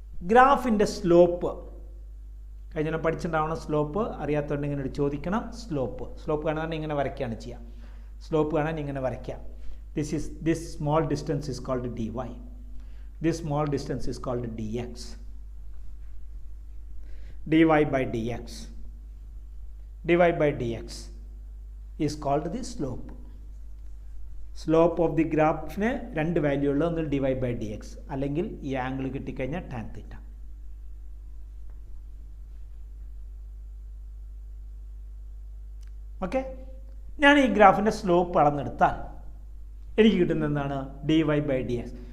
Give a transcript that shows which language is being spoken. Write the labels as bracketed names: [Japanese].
[Malayalam] ഗ്രാഫിൻ്റെ slope കഴിഞ്ഞ പഠിച്ചിട്ടുണ്ടാവണം. Slope അറിയാത്തതുകൊണ്ട് ഇങ്ങനെ ഒരു ചോദിക്കണം. സ്ലോപ്പ് കാണാൻ ഇങ്ങനെ വരയ്ക്കുകയാണ് ചെയ്യുക. സ്ലോപ്പ് കാണാൻ ഇങ്ങനെ വരയ്ക്കാം. [English] This small distance is called dy. This small distance is called dx. dy by dx. dy by dx is called the slope. Slope of the [Malayalam] ഗ്രാഫിന് രണ്ട് വാല്യൂ ഉള്ള ഒന്ന് dy by dx അല്ലെങ്കിൽ ഈ ആംഗിൾ കിട്ടിക്കഴിഞ്ഞാൽ tan theta. Okay, ഞാൻ ഈ ഗ്രാഫിൻ്റെ slope അളന്നെടുത്താൽ എനിക്ക് കിട്ടുന്ന എന്താണ് dy by dx.